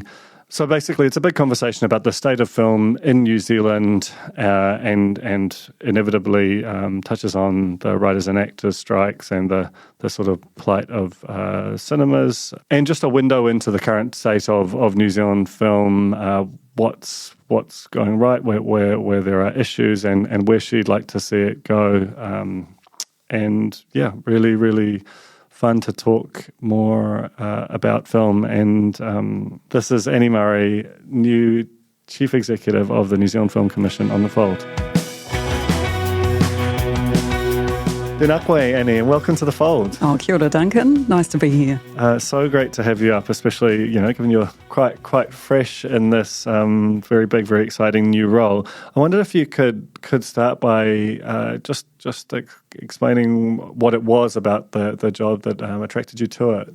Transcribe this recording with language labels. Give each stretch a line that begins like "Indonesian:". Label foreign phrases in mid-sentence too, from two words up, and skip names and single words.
English: So basically it's a big conversation about the state of film in New Zealand and inevitably touches on the writers and actors strikes and the sort of plight of cinemas, and just a window into the current state of New Zealand film, what's going right, where there are issues, and where she'd like to see it go. And yeah, really, really fun to talk more about film. And this is Annie Murray, new Chief Executive of the New Zealand Film Commission, on The Fold.
Māori: Tēnā koe,
English: Annie, and welcome to The Fold.
Māori: Oh, kia ora,
English: Duncan. Nice to be here. So great to have you up, especially, given you're quite fresh in this very big, very exciting new role. I wondered if you could start by just explaining what it was about the job that attracted you to it.